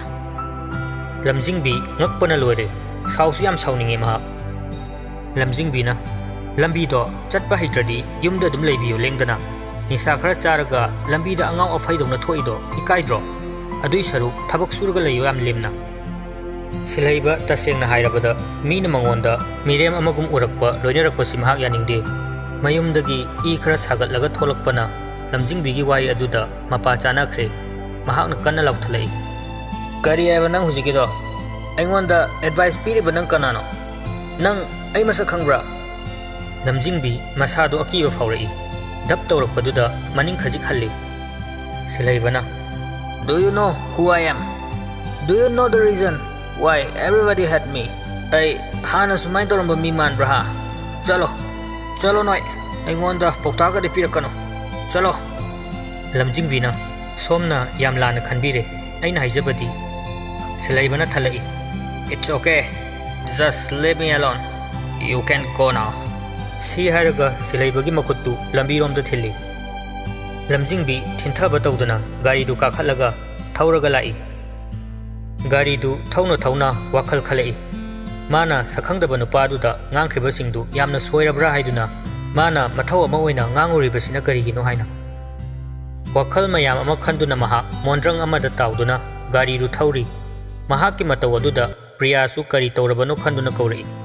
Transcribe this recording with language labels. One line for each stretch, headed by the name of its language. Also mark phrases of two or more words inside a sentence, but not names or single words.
Manipuri: ꯂꯝꯖꯤꯡꯕꯤ ꯉꯛꯄꯅ ꯂꯣꯏꯔꯦ ꯁꯥꯎꯁꯨ ꯌꯥꯝ ꯁꯥꯎꯅꯤꯡꯉꯦ ꯃꯍꯥꯛ ꯂꯝꯖꯤꯡꯕꯤꯅ ꯂꯝꯕꯤꯗꯣ ꯆꯠꯄ ꯍꯩꯇ꯭ꯔꯗꯤ ꯌꯨꯝꯗ ꯑꯗꯨꯝ ꯂꯩꯕꯤꯌꯨ ꯂꯦꯡꯗꯅ ꯅꯤꯁꯥ ꯈꯔ ꯆꯥꯔꯒ ꯂꯝꯕꯤꯗ ꯑꯉꯥꯎ ꯑꯐꯩꯗꯧꯅ ꯊꯣꯛꯏꯗꯣ ꯏꯀꯥꯏꯗ꯭ꯔꯣ ꯑꯗꯨꯏ ꯁꯔꯨꯛ ꯊꯕꯛ ꯁꯨꯔꯒ ꯂꯩꯌꯣ ꯌꯥꯝ ꯂꯦꯝꯅ ꯁꯤꯜꯍꯩꯕ ꯇꯁꯦꯡꯅ ꯍꯥꯏꯔꯕꯗ ꯃꯤꯅ ꯃꯉꯣꯟꯗ ꯃꯤꯔꯦꯝ ꯑꯃꯒꯨꯝ ꯎꯔꯛꯄ ꯂꯣꯏꯅꯔꯛꯄꯁꯤ ꯃꯍꯥꯛ ꯌꯥꯅꯤꯡꯗꯦ ꯃꯌꯨꯝꯗꯒꯤ ꯏ ꯈꯔ ꯁꯥꯒꯠꯂꯒ ꯊꯣꯛꯂꯛꯄꯅ ꯂꯝꯖꯤꯡꯕꯤꯒꯤ ꯋꯥꯍꯩ ꯑꯗꯨꯗ ꯃꯄꯥ ꯆꯥꯅꯈ꯭ꯔꯦ ꯃꯍꯥꯛꯅ ꯀꯟꯅ ꯂꯥꯎꯊꯠꯂꯛꯏ ꯀꯔꯤ ꯍꯥꯏꯕ ꯅꯪ ꯍꯧꯖꯤꯛꯀꯤꯗꯣ ꯑꯩꯉꯣꯟꯗ ꯑꯦꯗꯚꯥꯏꯁ ꯄꯤꯔꯤꯕ ꯅꯪ ꯀꯅꯥꯅꯣ ꯅꯪ ꯑꯩ ꯃꯁꯛ ꯈꯪꯕ꯭ꯔꯥ ꯂꯝꯖꯤꯡꯕꯤ ꯃꯁꯥꯗꯣ ꯑꯀꯤꯕ ꯐꯥꯎꯔꯛꯏ ꯙꯞ ꯇꯧꯔꯛꯄꯗꯨꯗ ꯃꯅꯤꯡ ꯈꯖꯤꯛ ꯍꯜꯂꯤ ꯁꯤꯜꯍꯩꯕꯅ
English: Do you know who I am? Do you know the reason why everybody hate me?
Manipuri: ꯑꯩ ꯍꯥꯟꯅ ꯁꯨꯃꯥꯏꯅ ꯇꯧꯔꯝꯕ ꯃꯤ ꯃꯥꯟꯕ꯭ꯔꯥ ꯍꯥ ꯆꯠꯂꯣ ꯅꯣꯏ ꯑꯩꯉꯣꯟꯗ ꯄꯥꯎꯇꯥꯛꯀꯗꯤ ꯄꯤꯔꯛꯀꯅꯨ ꯆꯠꯂꯣ ꯂꯝꯖꯤꯡꯕꯤꯅ ꯁꯣꯝꯅ ꯌꯥꯝ ꯂꯥꯟꯅ ꯈꯟꯕꯤꯔꯦ ꯑꯩꯅ ꯍꯥꯏꯖꯕꯗꯤ ꯁꯤꯜꯍꯩꯕꯅ ꯊꯜꯂꯛꯏ
English: It's okay. Just leave me alone. You can go now.
Manipuri: ꯁꯤ ꯍꯥꯏꯔꯒ ꯁꯤꯜꯍꯩꯕꯒꯤ ꯃꯈꯨꯠꯇꯨ ꯂꯝꯕꯤꯔꯣꯝꯗ ꯊꯤꯜꯂꯤ ꯂꯝꯖꯤꯡꯕꯤ ꯊꯤꯟꯊꯕ ꯇꯧꯗꯨꯅ ꯒꯥꯔꯤꯗꯨ ꯀꯥꯈꯠꯂꯒ ꯊꯧꯔꯒ ꯂꯥꯛꯏ ꯒꯥꯔꯤꯗꯨ ꯊꯧꯅ ꯋꯥꯈꯜ ꯈꯜꯂꯛꯏ ꯃꯥꯅ ꯁꯛꯈꯪꯗꯕ ꯅꯨꯄꯥꯗꯨꯗ ꯉꯥꯡꯈ꯭ꯔꯤꯕꯁꯤꯡꯗු ꯌꯥꯝꯅ ꯁꯣꯏꯔꯕ꯭ꯔꯥ ꯍꯥꯏꯗꯨꯅ ꯃꯥꯅ ꯃꯊꯧ ꯑꯃ ꯑꯣꯏꯅ ꯉꯥꯡꯉꯨꯔꯤꯕꯁꯤꯅ ꯀꯔꯤꯒꯤꯅꯣ ꯍꯥꯏꯅ ꯋꯥꯈꯜ ꯃꯌꯥꯝ ꯑꯃ ꯈꯟꯗꯨꯅ ꯃꯍꯥꯛ ꯃꯣꯟꯗ꯭ꯔꯪ ꯑꯃꯗ ꯇꯥꯎꯗꯨꯅ ꯒꯥꯔꯤꯗꯨ ꯊꯧꯔꯤ ꯃꯍꯥꯛꯀꯤ ꯃꯇꯧ ꯑꯗꯨꯗ ꯄ꯭ꯔꯤꯌꯥꯁꯨ ꯀꯔꯤ ꯇꯧꯔꯕꯅꯣ ꯈꯟꯗꯨꯅ ꯀꯧꯔꯛꯏ